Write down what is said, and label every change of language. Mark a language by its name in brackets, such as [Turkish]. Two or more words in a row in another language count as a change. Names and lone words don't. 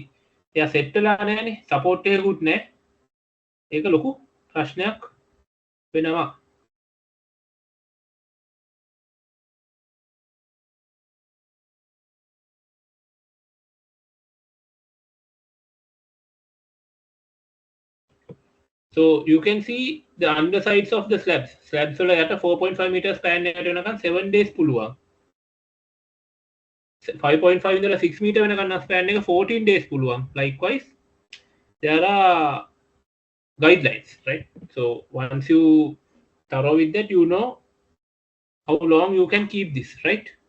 [Sinhala] එයා සෙට් වෙලා නැහැනේ. සපෝට් එකකුත් නැහැ. ඒක ලොකු ප්‍රශ්නයක් වෙනවා. [English] So you can see the undersides of the slabs. [Sinhala] Slabs වල යට 4.5 [English] meters span [Sinhala] එකට වෙනකන් 7 days පුළුවන්. 5.5 ඉඳලා 6 meter වෙනකන් span එක 14 days පුළුවන්. [English] Likewise, there are guidelines, right? So once you thorough with that, you know how long you can keep this, right?